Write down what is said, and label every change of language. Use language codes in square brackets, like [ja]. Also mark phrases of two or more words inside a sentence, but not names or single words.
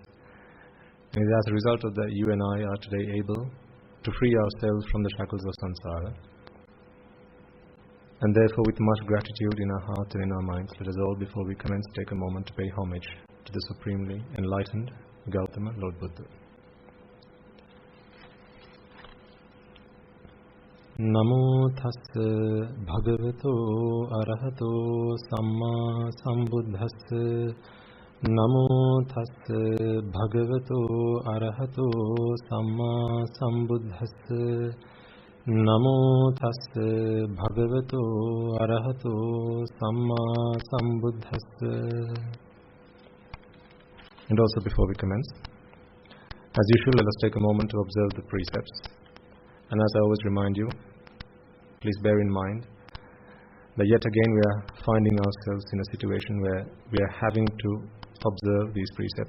[en] And as a result of that, you and I are today able to free ourselves from the shackles of samsara. And therefore, with much gratitude in our hearts and in our minds, let us all, before we commence, take a moment to pay homage to the supremely enlightened Gautama Lord Buddha. [pi] Namo tassa bhagavato arahato samma sambuddhassa. Namo tassa bhagavato arahato samma sambuddhassa. Namo tassa bhagavato arahato samma sambuddhassa. [en] And also, before we commence, as usual, let us take a moment to observe the precepts. And as I always remind you, please bear in mind that yet again we are finding ourselves in a situation where we are having to observe these precepts.